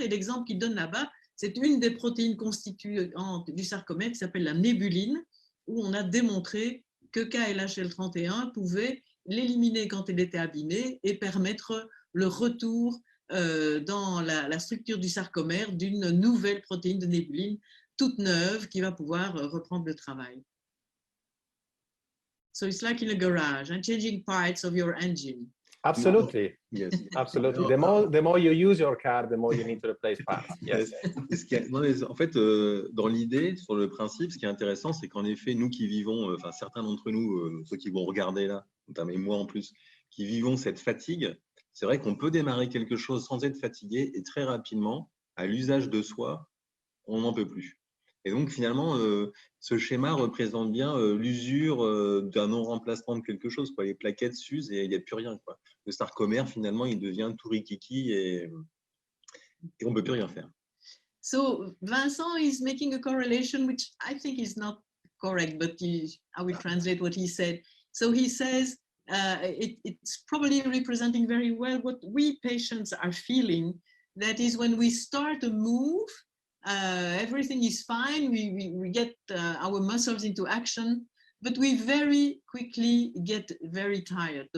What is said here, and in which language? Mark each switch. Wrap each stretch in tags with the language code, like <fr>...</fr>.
<fr>Et l'exemple qu'il donne là-bas, c'est une des protéines constituantes du sarcomère qui s'appelle la nébuline, où on a démontré que KLH-L31 pouvait l'éliminer quand elle était abîmée et permettre le retour dans la structure du sarcomère d'une nouvelle protéine de nébuline toute neuve qui va pouvoir reprendre le travail.</fr> <en>So it's like in a garage and changing parts of your engine. Absolutely. Yes. Absolutely. The more you use your car, the more you need to replace parts. Yes.</en> <fr>En fait, dans l'idée, sur le principe, ce qui est intéressant, c'est qu'en effet, nous qui vivons, enfin certains d'entre nous, ceux qui vont regarder là, notamment moi en plus, qui vivons cette fatigue, c'est vrai qu'on peut démarrer quelque chose sans être fatigué et très rapidement à l'usage de soi, on n'en peut plus. Et donc, finalement, ce schéma représente bien l'usure d'un non-remplacement de quelque chose, quoi. Les plaquettes s'usent et il n'y a plus rien, quoi. Le sarcomère, finalement, il devient tout rikiki et on ne peut plus rien faire.</fr> <en>So Vincent is making a correlation, which I think is not correct, but I will translate what he said. So he says it's probably representing very well what we patients are feeling. That is, when we start a move, everything is fine, we get our muscles into action, but we very quickly get very tired.</en>